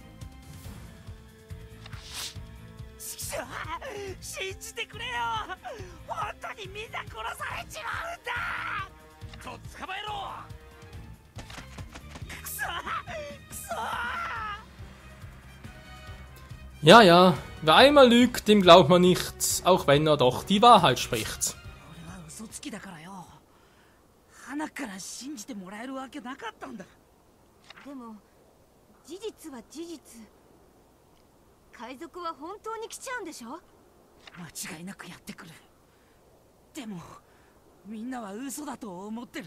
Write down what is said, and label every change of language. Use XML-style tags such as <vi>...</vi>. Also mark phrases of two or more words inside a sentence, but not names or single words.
<ja>信じてくれよ。本当にみんな殺されちまうんだ。とっ捕まえろ。くそ</ja> <de>Ja, ja, wer einmal lügt, dem glaubt man nicht, auch wenn er doch die Wahrheit spricht.</de> <ja>俺は嘘つきだからよ。花から信じてもらえるわけなかったんだ。でも事実は事実。海賊は本当に来ちゃうんでしょ？間違いなくやってくる。でもみんなは嘘だと思ってる。</ja>